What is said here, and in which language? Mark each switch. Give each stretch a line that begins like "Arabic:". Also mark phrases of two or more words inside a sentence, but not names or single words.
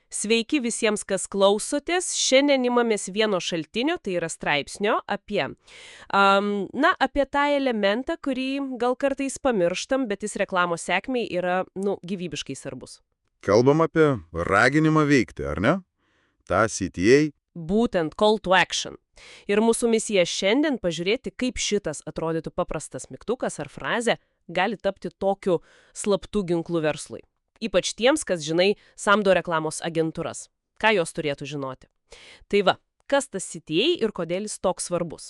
Lithuanian: Sveiki visiems, kas klausotės. Šiandien imamės vieno šaltinio, tai yra straipsnio apie tą elementą, kurį gal kartais pamirštam, bet jis reklamos sėkmei yra, gyvybiškai svarbus. Kalbam apie raginimą veikti, ar ne? Ta CTA. Būtent
English: call to action.
Lithuanian: Ir mūsų misija šiandien pažiūrėti, kaip šitas atrodytų paprastas mygtukas ar frazė gali tapti tokiu slaptu ginklu verslui. Ypač tiems, kas, samdo reklamos agentūras. Ką jos turėtų žinoti? Tai va, kas tas CTA ir kodėl jis toks svarbus?